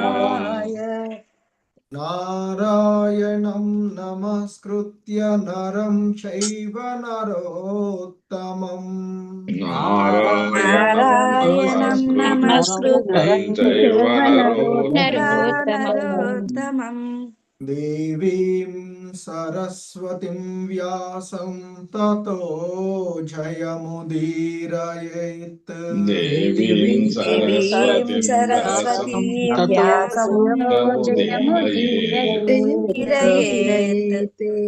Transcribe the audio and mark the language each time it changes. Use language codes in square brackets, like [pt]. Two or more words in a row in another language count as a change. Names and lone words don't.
[sa] నారాయణం నమస్కృత్య నరం చైవ నరోత్తమం. నారాయణం నమస్కృత్య నరోత్తమం. దేవీం సరస్వతిం వ్యాసం తతో జయముదీరయేత్. దేవీం సరస్వతిం వ్యాసం తతో జయముదీరయేత్.